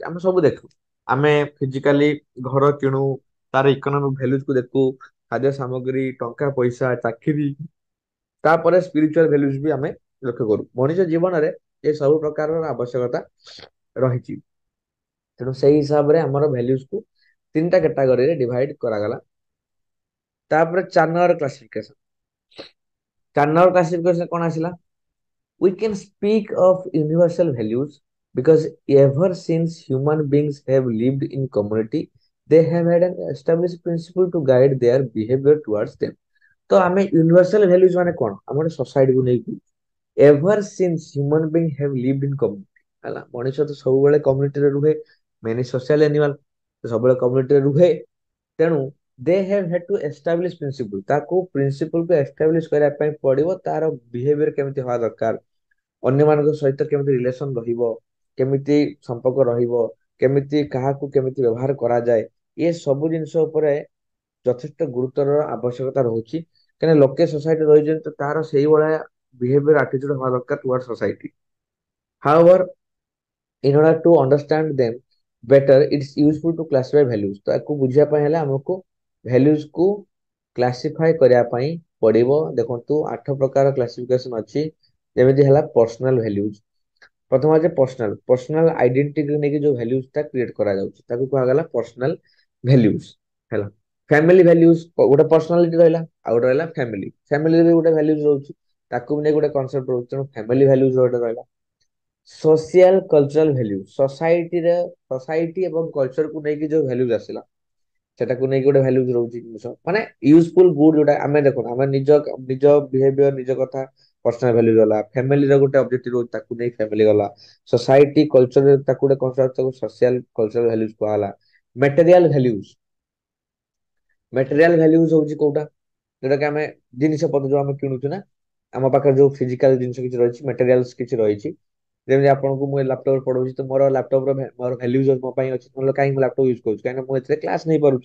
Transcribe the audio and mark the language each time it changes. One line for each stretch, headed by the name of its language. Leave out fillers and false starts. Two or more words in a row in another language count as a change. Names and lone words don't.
Odia: ଆମେ ସବୁ ଦେଖୁ, ଆମେ ଫିଜିକାଲି ଘର କିଣୁ, ତାର
English: economic valuesku
Odia: ଦେଖୁ, ଖାଦ୍ୟ ସାମଗ୍ରୀ, ଟଙ୍କା ପଇସା, ଚାକିରି, ତାପରେ
English: spiritual values
Odia: ବି ଆମେ ଲକ୍ଷ୍ୟ କରୁ। ମଣିଷ ଜୀବନରେ ଏ ସବୁ ପ୍ରକାରର ଆବଶ୍ୟକତା ରହିଛି। ତେଣୁ ସେଇ ହିସାବରେ ଆମର ଭ୍ୟାଲୁଜକୁ ତିନିଟା କ୍ୟାଟାଗୋରୀରେ ଡିଭାଇଡ କରାଗଲା। ତାପରେ 4
English: number classification,
Odia: 4
English: number classification
Odia: କଣ ଆସିଲା?
English: We can speak of universal values because ever since human beings have lived in community, they have had an established principle to guide their behavior towards them।
Odia: ତ ଆମେ
English: universal values
Odia: ମାନେ କଣ, ଆମର ସୋସାଇଟିକୁ ନେଇକି
English: ever since human being have lived in community
Odia: ହେଲା। ମଣିଷ ତ ସବୁବେଳେ କମ୍ୟୁନିଟିରେ ରୁହେ,
English: many social animal,
Odia: ସବୁବେଳେ କମ୍ୟୁନିଟିରେ ରୁହେ। ତେଣୁ
English: they have had to establish principle,
Odia: ତାକୁ ପ୍ରିନ୍ସିପଲକୁ ଏଷ୍ଟାବ୍ଲିଶ କରିବା ପାଇଁ ପଡିବ, ତାର ବିହେଭିୟର କେମିତି ହବା ଦରକାର, ଅନ୍ୟମାନଙ୍କ ସହିତ କେମିତି ରିଲେସନ ରହିବ, କେମିତି ସମ୍ପର୍କ ରହିବ, କେମିତି କାହାକୁ କେମିତି ବ୍ୟବହାର କରାଯାଏ, ଏ ସବୁ ଜିନିଷ ଉପରେ ଯଥେଷ୍ଟ ଗୁରୁତ୍ୱର ଆବଶ୍ୟକତା ରହୁଛି। କାହିଁକିନା ଲୋକେ ସୋସାଇଟି ରହିଛନ୍ତି ତ ତାର ସେଇଭଳିଆ
English: behavior attitude
Odia: ହବା ଦରକାର
English: toward society. ହାଉଏଭର in order to understand them better it's useful to classify values।
Odia: ତ ୟାକୁ ବୁଝିବା ପାଇଁ ହେଲେ ଆମକୁ values କୁ କ୍ଲାସିଫାଇ କରିବା ପାଇଁ ପଡିବ। ଦେଖନ୍ତୁ 8 ପ୍ରକାର କ୍ଲାସିଫିକେସନ ଅଛି। ଯେମିତି ହେଲା
English: personal values.
Odia: ପ୍ରଥମ ଅଛି
English: personal identity
Odia: ନେଇକି ଯୋଉ ଭ୍ୟାଲ୍ୟୁଜ ଟା କ୍ରିଏଟ କରାଯାଉଛି ତାକୁ କୁହାଗଲା
English: personal values
Odia: ହେଲା।
English: family values
Odia: ଗୋଟେ ପର୍ସନାଲିଟି ରହିଲା, ଆଉ ଗୋଟେ ରହିଲା ଫ୍ୟାମିଲି। ଫ୍ୟାମିଲିରେ ବି ଗୋଟେ ଭ୍ୟାଲ୍ୟୁଜ ରହୁଛି, ତାକୁ ବି ନେଇ ଗୋଟେ କନସେପ୍ଟ ରହୁଛି, ତେଣୁ
English: family values
Odia: ଗୋଟେ ରହିଲା।
English: social cultural value society
Odia: ଏବଂ କଲଚରକୁ ନେଇକି ଯୋଉ ଭ୍ୟାଲ୍ୟୁଜ ଆସିଲା ସେଟାକୁ ନେଇକି ଗୋଟେ ଭ୍ୟାଲ୍ୟୁଜ ରହୁଛି ଜିନିଷ ମାନେ
English: useful good
Odia: ଯୋଉଟା ଆମେ ଦେଖନ୍ତୁ ଆମେ ନିଜ ନିଜ ବିହେଭିୟର ନିଜ କଥା
English: personal value
Odia: ଗଲା, ଫ୍ୟାମିଲିର ଗୋଟେ ଅବଜେକ୍ଟିଭ ରହୁଛି ତାକୁ ନେଇ ଫ୍ୟାମିଲି ଗଲା,
English: society culture
Odia: ତାକୁ ଗୋଟେ କନସେପ୍ଟ ତାକୁ
English: social cultural values
Odia: କୁହାଗଲା।
English: material values material values
Odia: ହଉଛି କୋଉଟା ଯୋଉଟା କି ଆମେ ଜିନିଷ ପତ୍ର ଯୋଉ ଆମେ କିଣୁଛୁ ନା ଆମ ପାଖରେ ଯୋଉ ଫିଜିକାଲ ଜିନିଷ କିଛି ରହିଛି ମେଟେରିଆଲସ କିଛି ରହିଛି। ଯେମିତି ଆପଣଙ୍କୁ ମୁଁ ଲାପଟପ ପଢଉଛି ତ ମୋର ଲାପଟପ ମୋର ଭ୍ୟାଲ୍ୟୁଜ ମୋ ପାଇଁ ଅଛି, ନହେଲେ କାହିଁକି ମୁଁ
English: laptop use
Odia: କରୁଛି କାହିଁକିନା ମୁଁ ଏଥିରେ କ୍ଲାସ ନେଇପାରୁଛି।